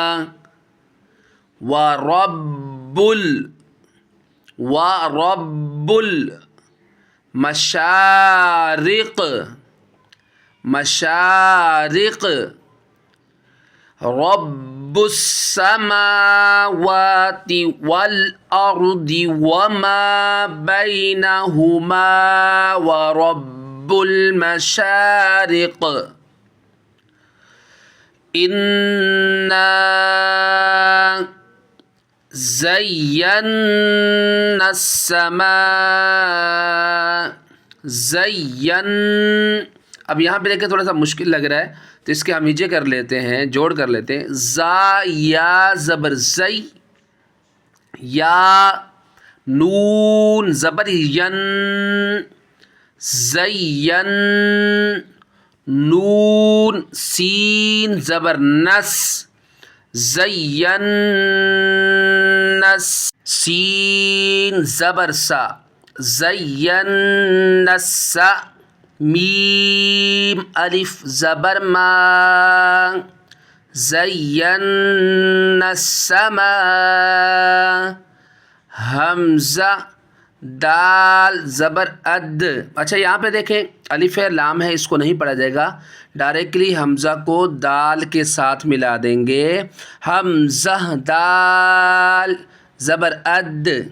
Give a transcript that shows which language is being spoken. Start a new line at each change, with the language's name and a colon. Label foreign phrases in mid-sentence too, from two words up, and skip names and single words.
Arabic: ورب المشارق، مشارق، رب السماوات والأرض وما بينهما ورب المشارق، إنا زينا السماء،
Urdu: اب یہاں پہ دیکھیں تھوڑا سا مشکل لگ رہا ہے تو اس کے ہم ہجے کر لیتے ہیں، جوڑ کر لیتے ہیں۔ زا یا زبر زئی، یا نون زبر ین، زین، نون سین زبر نس، زینس، سین زبر سا، زینس، میم الف زبر ما،
Arabic: زینا السماء،
Urdu: حمزہ دال زبر اد۔ اچھا یہاں پہ دیکھیں الف ہے لام ہے، اس کو نہیں پڑھا جائے گا، ڈائریکٹلی حمزہ کو دال کے ساتھ ملا دیں گے، حمزہ دال زبر اد،